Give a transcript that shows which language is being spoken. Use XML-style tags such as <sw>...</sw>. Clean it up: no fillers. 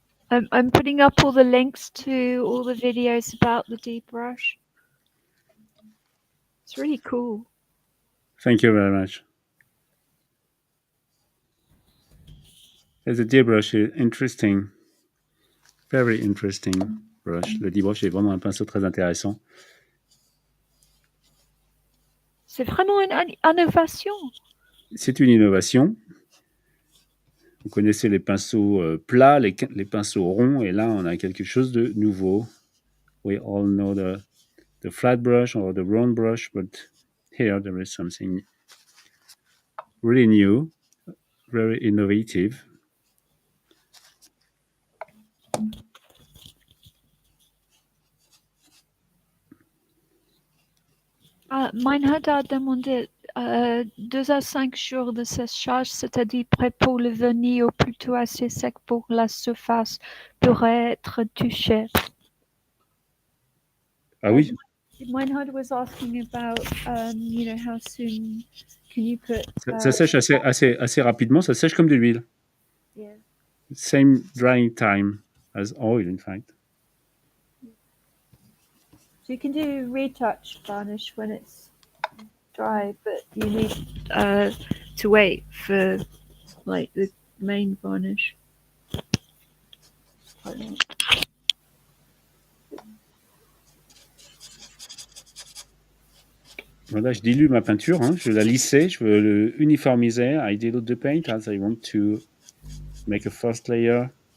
<en>I'm putting up all the links to all the videos about the deep brush. It's really cool. Thank you very much. The deep brush is interesting. Very interesting brush.</en> <fr>Le deep brush est vraiment un pinceau très intéressant. C'est vraiment une innovation. C'est une innovation. Vous connaissez les pinceaux plats, les pinceaux ronds, et là, on a quelque chose de nouveau.</fr> <en>We all know the flat brush or the round brush, but here there is something really new, very innovative.</en> <fr>Meinhard a demandé 2 à 5 jours de séchage, c'est-à-dire prêt pour le vernis ou plutôt assez sec pour la surface pourrait être touchée. Ah oui.</fr> <en>Meinhard was asking about, how soon can you put...</en> <fr>Ça sèche assez rapidement, ça sèche comme de l'huile.</fr> <en>Yeah. Same drying time as oil, in fact. So you can do retouch varnish when it's dry, but you need to wait for like the main varnish.</en> <fr>Voilà, je dilue ma peinture, hein, je veux la lisser, je veux le uniformiser.</fr> <en>I dilute the paint as I want to make a first layer.</en>